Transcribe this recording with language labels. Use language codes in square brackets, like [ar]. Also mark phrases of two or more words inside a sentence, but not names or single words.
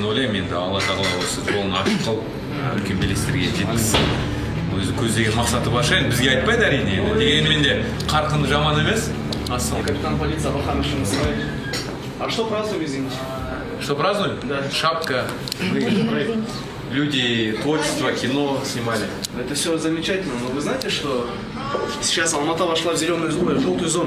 [kk] ойлаймын, енді Алла тағала осы жолын ашып қылып үлкен белестерге жеткізсін. Өзі көздеген мақсаты бар шығар, бізге айтпайды әрине. Дегенмен де қарқыны жаман емес. [ru] Капитан полиции Абахан Шамсаевич. А что празднуем, извините? Что празднуем? Да. Шапка. Люди творчество, кино снимали. Это все замечательно, но вы знаете, что сейчас Алмата вошла в зеленую зону, в желтую зону?